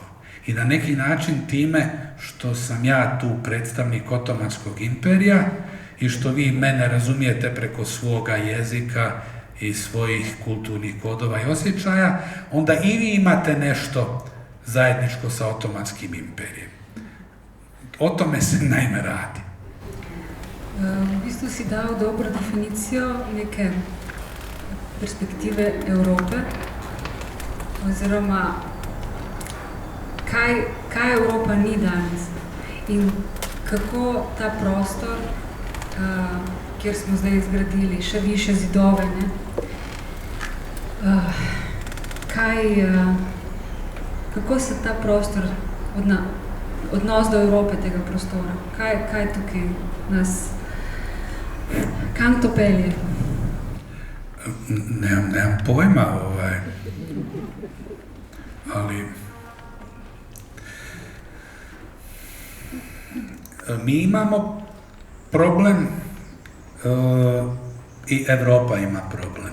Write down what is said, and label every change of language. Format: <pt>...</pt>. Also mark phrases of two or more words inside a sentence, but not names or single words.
<hr>I na neki način time što sam ja tu predstavnik Otomanskog imperija i što vi mene razumijete preko svoga jezika i svojih kulturnih kodova i osjećaja, onda i vi imate nešto zajedničko sa Otomanskim imperijem. O tome se naime radi.</hr> <sl>V bistvu si dal dobro definicijo neke perspektive Evrope, oziroma kaj Evropa ni danes in kako ta prostor, kjer smo zdaj izgradili še više zidove, kako se ta prostor, odnos do Evrope tega prostora, kaj tukaj nas, kam to pelje?</sl> <hr>Nemam pojma, ali mi imamo problem i Evropa ima problem.</hr>